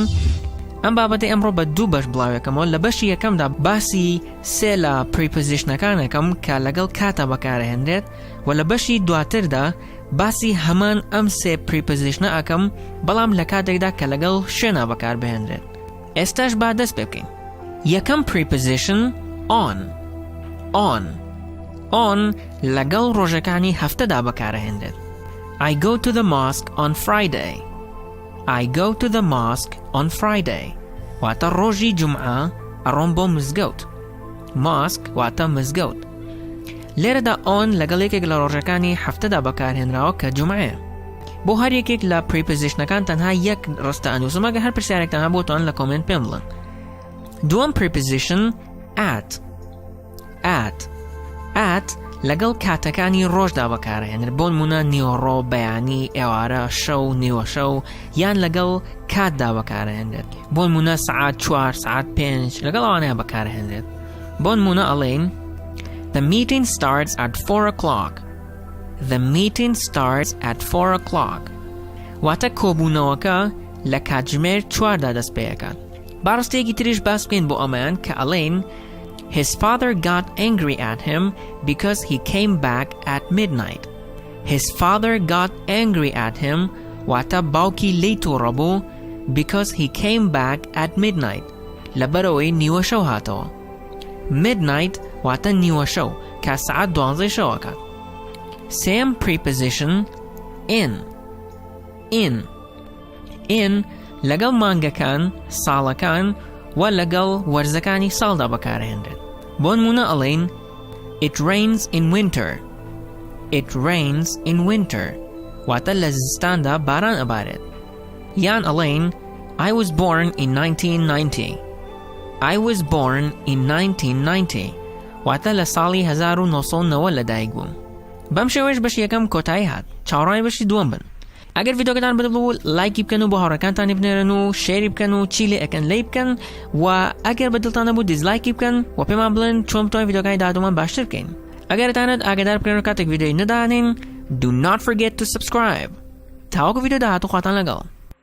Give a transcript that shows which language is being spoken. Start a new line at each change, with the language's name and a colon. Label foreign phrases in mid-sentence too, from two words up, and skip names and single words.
Central Kurdish: ئەم بابەتی ئەمڕۆ بە دوو بەش بڵاوێکەمەوە. لە بەشی یەکەمدا باسی سێ لە پریپۆزیشنەکانەکەم کە لەگەڵ کاتە بەکارهێنرێت و لە بەشی دواتردا باسی هەمان ئەم سێ پریپۆزیشنە ئەکەم بەڵام لە کاتێکدا کە لەگەڵ شوێنە بەکاربهێنرێت. ئێستاش با دەست پێ بکەین. یەکەم پریپۆزیشن on لەگەڵ ڕۆژەکانی هەفتەدا بەکارهێنرێت.
English: I go to the mosque on Friday. I go to the mosque on Friday.
Central Kurdish: واتە ڕۆژی جومعە ئەڕۆم بۆ مزگەوت. Mosque واتە مزگەوت. لێرەدا on لەگەڵ یەکێک لە ڕۆژەکانی هەفتەدا بەکارهێنراوە کە جومعەیە. بۆ هەر یەکێک لە پریپۆزیشنەکان تەنها یەک ڕستە ئەنووسم ئەگەر هەر پرسیارێکتان هەبوو توان لە کۆمنت پێم بڵێن. دووەم پریپۆزیشن at لەگەڵ کاتەکانی ڕۆژدا بەکارهێنرێت. بۆ نمونە نیوەڕۆ، بەیانی، ئێوارە، شەو، نیوە شەو یان لەگەڵ کاتدا بەکارهێنرێت. بۆ نمونە سعات 4 سعات 5 لەگەڵ ئەوانەیە بەکارهێنرێت. بۆ نمونە ئەڵێن
English: The meeting starts at 4 o'clock. The meeting starts at 4 o'clock.
Central Kurdish: واتە کۆبوونەوەکە لە کاتژمێر 4دا دەست پێیەکات. باڕستەیەکی تریش باس بکەین بۆ ئەمەیان کە ئەڵێن
English: His father got angry at him because he came back at midnight. His father got angry at him
Central Kurdish: واتە باوکی لی تووڕەبوو
English: because he came back at midnight.
Central Kurdish: لەبەرەوەی نیوە شەو هاتەوە. Midnight واتە نیوە شەو کە سعات 12 شەوەکات. سێم
English: preposition in
Central Kurdish: لەگەڵ مانگەکان، ساڵەکان و لەگەڵ وەرزەکانی ساڵدا بەکارهێنرێت. بۆ نمونە ئەڵێن
English: It rains in winter. It rains in winter.
Central Kurdish: واتە لە زستاندا باران ئەبارێت. یان ئەڵێن
English: I was born in 1990. I was born in 1990.
Central Kurdish: واتە لە ساڵی 1990 لەدایک بووم. بەم شێوەیەش بەشی یەکەم کۆتایی هات. چاوەڕوانی بەشی دووەم بن. ئەگەر ڤیدیۆکەتان بەدڵ لایکی بکەن و بۆ هاوڕێکانتانی بنێرن و شێری بکەن و چی لێ ئەکەن لێی بکەن و ئەگەر بەدڵتان نەبوو دیزلایکی بکەن و پێمان بڵێن چۆن بتوانین ڤیدیۆکانی داهاتوومان باشتر بکەین. ئەگەرتانەت ئاگادار بکەن و کاتێک ڤیدیۆی نەدانین
English: Do not forget to subscribe.
Central Kurdish: تاوەکو ڤیدیۆ داهاتوو خواتان لەگەڵ.